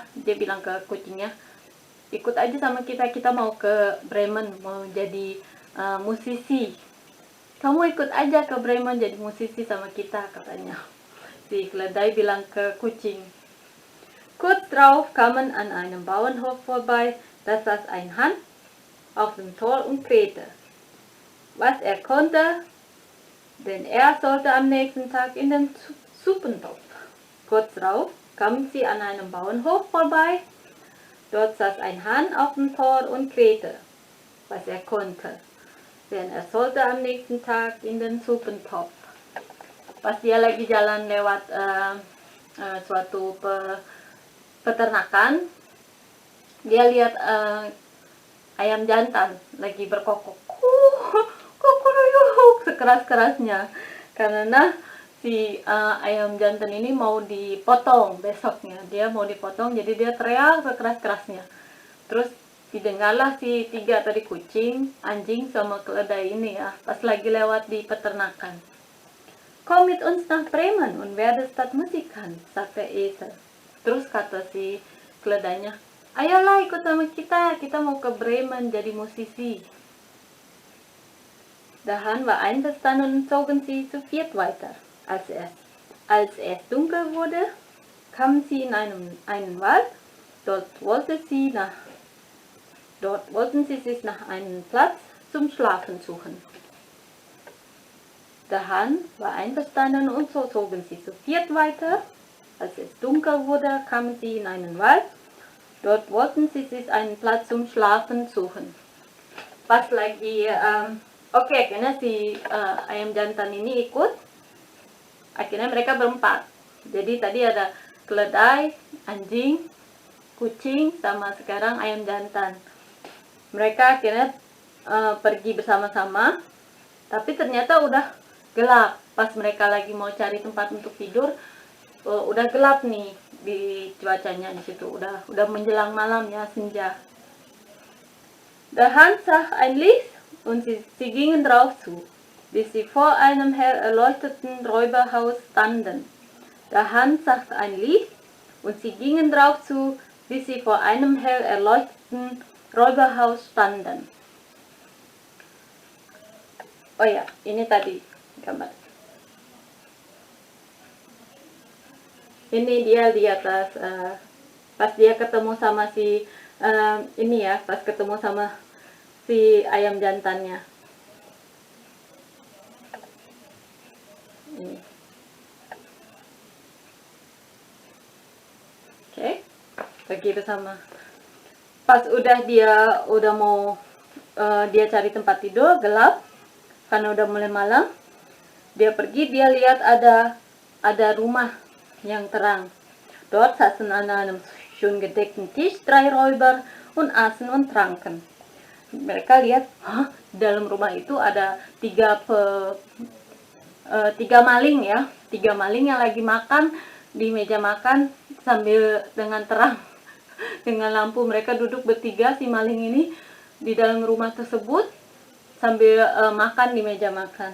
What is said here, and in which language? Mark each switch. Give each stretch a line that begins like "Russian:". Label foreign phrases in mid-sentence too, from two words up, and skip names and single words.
Indonesian: Dia bilang ke kucingnya, ikut aja sama kita, kita mau ke Bremen, mau jadi musisi. Kamu ikut aja ke Bremen jadi musisi sama kita, katanya. Si keledai bilang ke kucing.
German: Kurz drauf kamen an einem Bauernhof vorbei, da saß ein Hahn auf dem Tor und krähte. Was er konnte, denn er sollte am nächsten Tag in den Suppentopf. Kurz darauf kamen sie an einem Bauernhof vorbei. Dort saß ein Hahn auf dem Tor und krähte, was er konnte, denn er sollte am nächsten Tag in den Suppentopf.
Indonesian: Pas dia lagi jalan lewat suatu peternakan, dia lihat ayam jantan lagi berkokok, kukuruyuk, sekeras-kerasnya, karena si ayam jantan ini mau dipotong besoknya. Dia mau dipotong, jadi dia teriak sekeras-kerasnya. Terus didengarlah si 3 tadi, kucing, anjing, sama keledai ini ya, pas lagi lewat di peternakan.
German: Komm mit uns nach Bremen und werde Stadtmusikant, sagte Esel.
Indonesian: Terus kata si keledainya, ayolah ikut sama kita mau ke Bremen jadi musisi.
German: Der Hahn war einverstanden und zogen sie zu viert weiter. Als es dunkel wurde, kamen sie in einen Wald. Dort wollten sie sich nach einem Platz zum Schlafen suchen. Der Hahn war einverstanden und so zogen sie zu viert weiter. Als es dunkel wurde, kamen sie in einen Wald. Dort wollten sie sich einen Platz zum Schlafen suchen.
Indonesian: Pas lagi, akhirnya si ayam jantan ini ikut. Akhirnya mereka berempat. Jadi tadi ada keledai, anjing, kucing, sama sekarang ayam jantan. Mereka akhirnya pergi bersama-sama, tapi ternyata udah gelap. Pas mereka lagi mau cari tempat untuk tidur, udah gelap nih di cuacanya di situ. Udah menjelang malam ya, senja.
German: Der Hahn sah ein Licht und sie gingen drauf zu, bis sie vor einem hell erleuchteten Räuberhaus standen. Der Hahn sah ein Licht und sie gingen drauf zu, bis sie vor einem hell erleuchteten Räuberhaus standen.
Indonesian: Oh ya, ini tadi gambar. Ini dia di atas, pas dia ketemu sama si ini ya, pas ketemu sama si ayam jantannya. Ini. Oke, pergi bersama. Pas udah mau dia cari tempat tidur, gelap karena udah mulai malam. Dia pergi, dia lihat ada rumah yang terang.
German: Dort saßen an einem schön gedeckten Tisch 3 Räuber und aßen und tranken.
Indonesian: Mereka lihat, dalam rumah itu ada 3 maling ya, 3 maling yang lagi makan di meja makan sambil dengan terang. dengan lampu. Mereka duduk bertiga, si maling ini di dalam rumah tersebut sambil makan di meja makan.